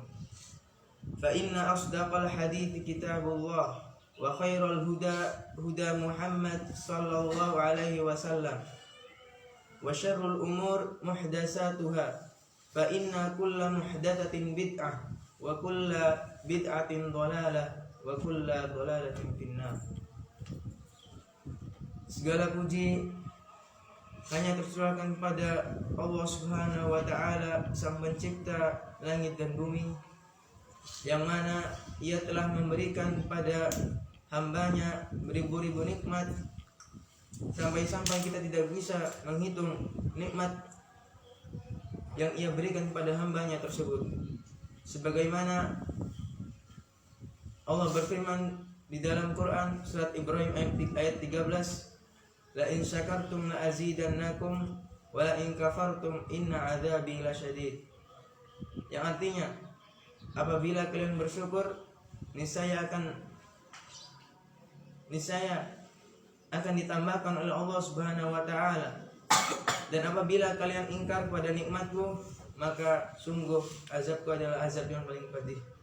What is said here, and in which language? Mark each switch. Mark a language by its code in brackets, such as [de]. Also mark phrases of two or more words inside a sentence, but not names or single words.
[ar] فإن أصدق الحديث كتاب الله وخير الهدى هدى محمد صلى الله عليه وسلم وشر الأمور محدثاتها فإن كل محدثة بدعة وكل بدعة ضلالة وكل ضلالة في النار. [id] Segala puji hanya tercurahkan kepada Allah [ar] سبحانه وتعالى, [id] Sang Pencipta langit dan bumi, yang mana Ia telah memberikan kepada hambanya beribu-ribu nikmat, sampai-sampai kita tidak bisa menghitung nikmat yang Ia berikan kepada hambanya tersebut. Sebagaimana Allah berfirman di dalam Quran surat Ibrahim ayat 13, [ar] لئن شكرتم لأزيدنكم ولئن كفرتم إن عذابي لشديد. [id] Yang artinya, apabila kalian bersyukur, niscaya akan ditambahkan oleh Allah [ar] سبحانه وتعالى, [id] dan apabila kalian ingkar pada nikmatku, maka sungguh azabku adalah azab yang paling pedih.